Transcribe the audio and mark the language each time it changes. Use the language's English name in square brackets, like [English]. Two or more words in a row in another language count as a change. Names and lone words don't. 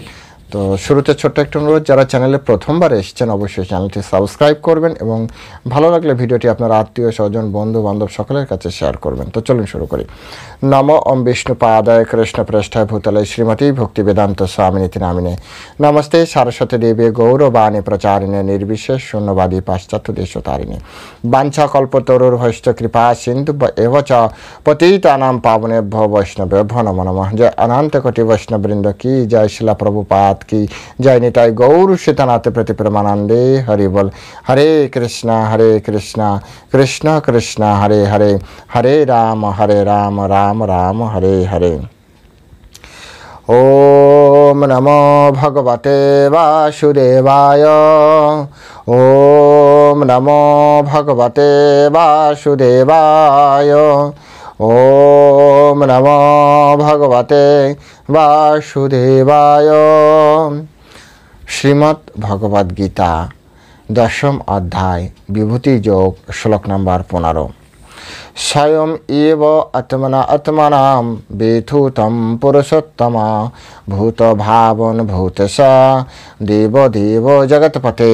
[Bangla] তো শুরুতে ছোট্ট একটা অনুরোধ, যারা চ্যানেলে প্রথমবার এসেছেন অবশ্যই চ্যানেলটি সাবস্ক্রাইব করবেন এবং ভালো লাগলে ভিডিওটি আপনার আত্মীয় স্বজন বন্ধু বান্ধব সকলের কাছে শেয়ার করবেন। তো চলুন শুরু করি। [Sanskrit] নমো ওম বিষ্ণু পাদায় কৃষ্ণ প্রেষ্ঠায় ভূতলে শ্রীমতী ভক্তি বেদান্ত স্বামিনীতি নামিনে নমস্তে সারস্বতী দেবী গৌরবাণী প্রচারিণে নির্বিশেষ শূন্যবাদী পাশ্চাত্য দেশতারিণে বাঞ্ছা কল্পতরুর ভৈষ্ঠ কৃপা সিন্ধু এব চ পতিতানাম পাবনেভ্যো বৈষ্ণবেভ্যো নমো নমঃ। [Bangla] জয় অনন্ত কোটি বৈষ্ণববৃন্দ কি জয়, শিলা প্রভুপাদ কি জয়, নিতাই গৌর সীতানাথ প্রতি প্রেমানন্দে হরি বল। [Sanskrit] হরে কৃষ্ণ কৃষ্ণ কৃষ্ণ হরে হরে, হরে রাম রাম রাম হরে হরে। ওম নমো ভগবতে বাসুদেবায়। ওম নমো ভগবতে বাসুদেবায়। ওম নমো ভগবতে বাসুদেবায়। [Bangla] শ্রীমদ্ ভগবদ্ গীতা 10ম অধ্যায় বিভূতি যোগ, শ্লোক নম্বর 15। [Sanskrit] স্বয়ং এব আত্মনাম বেথুতম পুরুষোত্তমা ভূত ভাবন ভূতেশ দেব দেব জগৎপতে।